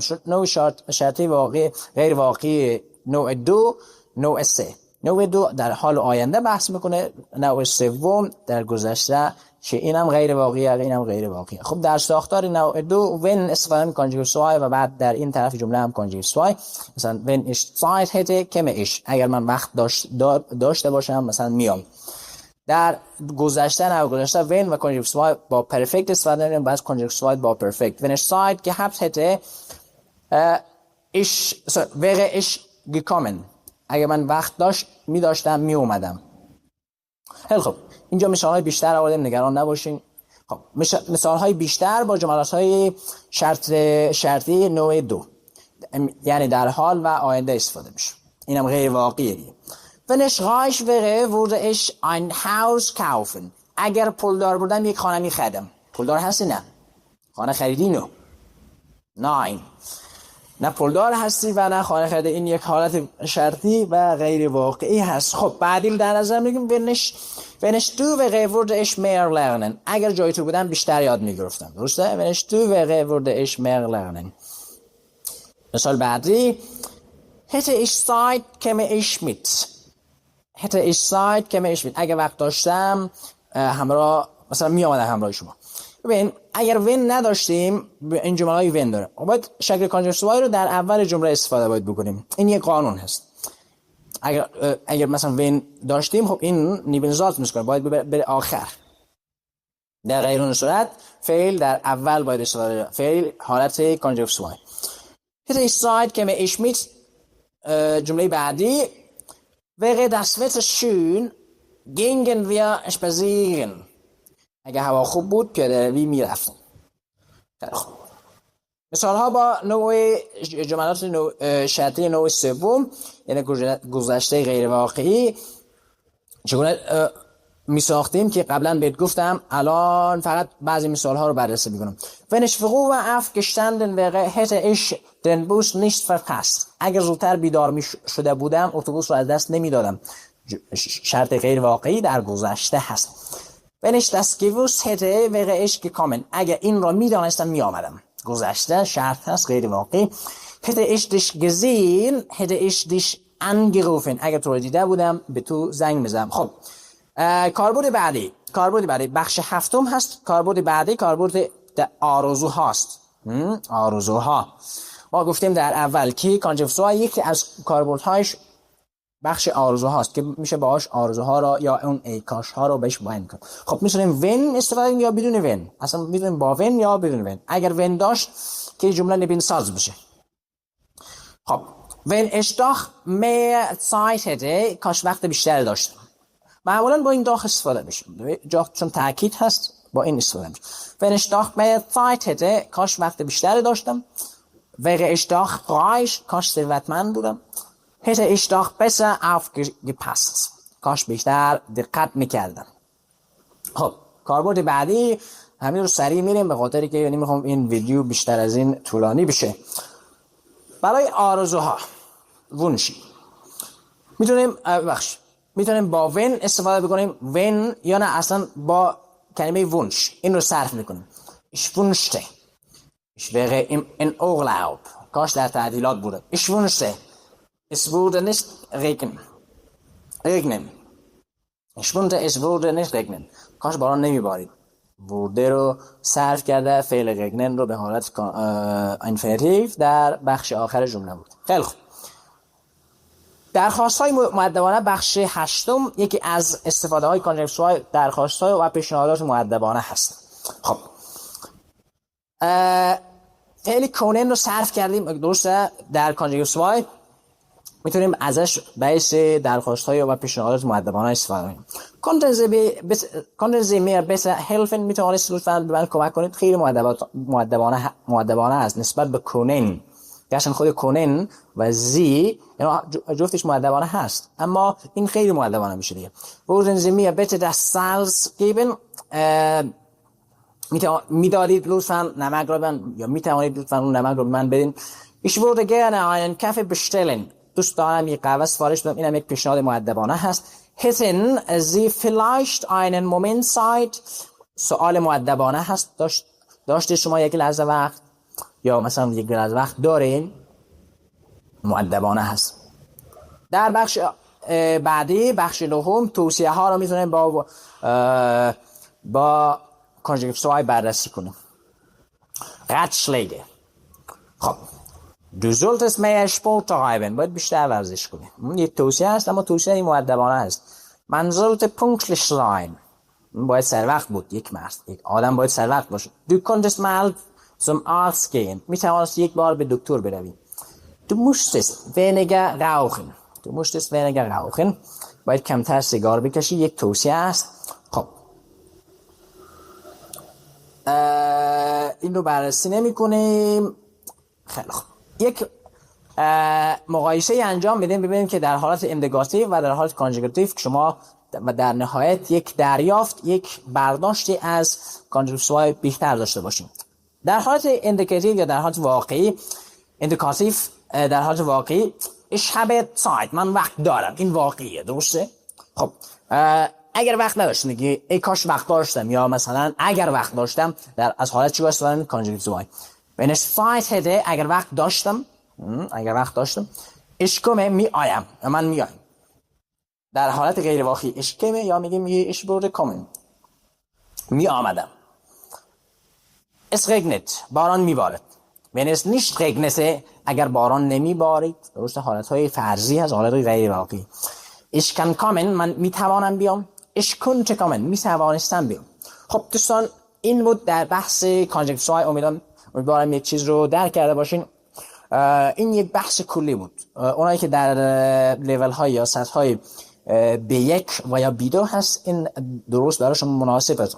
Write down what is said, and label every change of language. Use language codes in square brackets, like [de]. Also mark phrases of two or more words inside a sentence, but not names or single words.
[fa] نوع شرطی واقعی غیر واقعی نوع دو، نوع سه. نوع دو در حال آینده بحث میکنه، نوع سوم در گذشته که اینم غیر واقعیه، اینم غیر واقعیه. خب در ساختار نوع دو when استفاده میکنه کانجکتیوس وای و بعد در این طرف جمله هم کانجکتیوس وای. [de] مثلا when ich Zeit hätte käme ich، [fa] اگر من وقت داشته باشم مثلا میام. در گذشته نه گذشته when و کانجکتیوس وای با پرفکت استفاده می‌کنیم، بعد کانجکتیوس وای با پرفکت. [de] wenn ich Zeit gehabt hätte wäre ich gekommen، [fa] اگه من وقت داشتم می اومدم. خیلی خب اینجا مثال های بیشتر آوردیم، نگران نباشین. خب مثال های بیشتر با جملات های شرطی نوع دو، یعنی در حال و آینده استفاده میشه. اینم غیر واقعیه. [de] Wenn ich reich wäre, würde ich ein Haus kaufen. [fa] اگر پولدار بودم یک خانه می‌خریدم. پولدار هستی؟ نه. خانه خریدی؟ نه. نه. نه پولدار هستی و نه خانه خریدی. این یک حالت شرطی و غیر واقعی هست. خب بعدی در نظر میگیم [de] wenn ich du wäre, würde ich mehr lernen. [fa] اگر جای تو بودم بیشتر یاد می‌گرفتم. درسته؟ [de] wenn ich du wäre, würde ich mehr lernen. [fa] مثال بعدی [de] hätte ich Zeit, käme ich mit. hätte ich Zeit käme ich mit. [fa] اگه وقت داشتم همراه مثلا می آمدم همراه شما. ببین اگر when نداشتیم این جمله های when داره، باید شکل کانجکتیوس وای رو در اول جمله استفاده باید بکنیم. این یک قانون هست. اگر مثلا when داشتیم خب این نیبنزات میشه، باید بره آخر. در غیر اون صورت فعل در اول باید استفاده، فعل حالت کانجکتیوس وای. [de] hätte ich Zeit käme ich mit. [fa] جمله بعدی [de] wäre das Wetter schön, gingen wir spazieren. [fa] اگه هوا خوب بود پیاده روی میرفتیم. خب مثال ها با نوع جملات شرطی نوع سوم، یعنی گذشته غیر واقعی، چگونه میساختیم که قبلا بهت گفتم. الان فقط بعضی مثال ها رو بررسی میکنم. [de] wenn ich früher aufgestanden wäre, hätte ich den Bus nicht verpasst. [fa] اگر زودتر بیدار شده بودم اتوبوس رو از دست نمیدادم. شرط غیر واقعی در گذشته هست. [de] wenn ich das gewusst hätte, wäre ich gekommen. [fa] اگر این را میدانستم میآمدم. گذشته شرط هست غیر واقعی. [de] hätte ich dich gesehen, hätte ich dich angerufen. [fa] اگر تو رو دیده بودم به تو زنگ میزدم. خب کاربرد بعدی بخش هفتم هست. کاربرد بعدی کاربرد آرزو هاست. آرزوها. ما گفتیم در اول که کانجکتیو سوای یکی از کاربردهایش بخش آرزوهاست که میشه باهاش آرزوها را یا اون ای کاش ها رو بهش بیان کنیم. خب میتونیم ون استفاده کنیم یا بدون ون، اصلا میتونیم با ون یا بدون ون. اگر ون داشت که جمله نبین ساز بشه. [de] خب wenn ich doch mehr Zeit hätte [fa] کاش وقت بیشتر داشتم. [de] معمولا با این داخل استفاده میشه، چون تاکید هست با این استفاده میشه. wenn ich doch mehr Zeit hätte [fa] کاش وقت بیشتر داشتم. [de] wäre ich doch reich [fa] کاش ثروتمند بودم. [de] hätte ich doch besser aufgepasst [fa] کاش بیشتر دقت میکردم. خب کاربرد بعدی همین رو سریع میریم به خاطری که نمیخوام این ویدیو بیشتر از این طولانی بشه. برای آرزوها ونشی میتونیم با ون استفاده بکنیم، ون یا نه اصلا با کلمه ونش این رو صرف میکنیم. [de] ich wünschte ich wäre in Urlaub [fa] کاش در تعطیلات بودم. [de] ich wünschte es würde nicht regnen ich wünschte es würde nicht regnen [fa] کاش باران نمیبارید. بوده رو صرف کرده، فعل رگنن رو به حالت اینفینیتیو در بخش آخر جمله بود. خیلی خوب. درخواست های مؤدبانه بخش هشتم یکی از استفاده های کانجکتیو های درخواست های و پیشنهادات مؤدبانه هست. خب فعل کنن رو صرف کردیم، درسته؟ در کانجکتیو های میتونیم ازش باعث درخواست های و پیشنهادات مؤدبانه استفاده کنیم. کانتن [de] Sie mir besser helfen [fa] میتونید لطفاً به من کمک کنید. خیلی مؤدبانه است نسبت به کنن. گرچه خود کنن و زی جفتش مؤدبانه هست، اما این خیلی مؤدبانه میشه دیگه. [de] Würden Sie mir bitte das Salz geben [fa] میدادید لطفاً نمک رو من، یا میتوانید لطفاً اون نمک رو به من بدین. [de] Ich würde gerne einen Kaffee bestellen [fa] دوست دارم یک قهوه سفارش بدم. اینم یک پیشنهاد مؤدبانه هست. [de] hätten Sie vielleicht einen Moment Zeit [fa] سوال مؤدبانه هست. داشته شما یک لحظه وقت، یا مثلا یک لحظه وقت دارین، مؤدبانه هست. در بخش بعدی بخش نهم توصیه ها رو میتونیم با کانجکتیو های بررسی کنیم. [de] Ratschläge. خب Du solltest mehr Sport treiben [fa] باید بیشتر ورزش کنی. یه توصیه هست اما توصیه مؤدبانه است. [de] Man sollte pünktlich sein [fa] باید سر وقت بود. یک آدم باید سر وقت باشه. [de] Du konntest mal zum Arzt gehen [fa] میتوانست یک بار به دکتر بروی. [de] Du musstest weniger rauchen [fa] باید کمتر سیگار بکشی. یک توصیه است. خب این رو بررسی نمی کنیم. خیلی خوب. یک مقایسه انجام بدیم ببینیم که در حالت اندگاتیو و در حالت کانجکتیو شما و در نهایت یک دریافت، یک برداشتی از کانجکتیو بیشتر داشته باشیم. در حالت اندیکاتیو یا در حالت واقعی، اندیکاتیو در حالت واقعی [de] ich habe Zeit [fa] من وقت دارم، این واقعیه، درسته؟ خب اگر وقت نداشتم میگی ای کاش وقت داشتم، یا مثلا اگر وقت داشتم در از حالت چی استفاده کانجکتیو. [de] wenn ich Zeit hätte [fa] اگر وقت داشتم [de] ich komme [fa] میآیم، من میایم. در حالت غیر واقعی [de] ich komme [fa] یا میگیم [de] ich würde kommen، [fa] می آمدم. [de] es regnet [fa] باران میبارد. [de] wenn es nicht regnet [fa] اگر باران نمیبارید، درست حالت های فرضی از حالت غیر واقعی. [de] ich kann kommen [fa] من میتوانم بیام. [de] ich könnte kommen [fa] میتوانستم بیام. خب دوستان این بود در بحث کانجکتیو های. امیدوارم یک چیز رو درک کرده باشین. این یک بحث کلی بود. اونایی که در لیول های یا سطح های B1 و یا B2 هست این درست براشون مناسب است.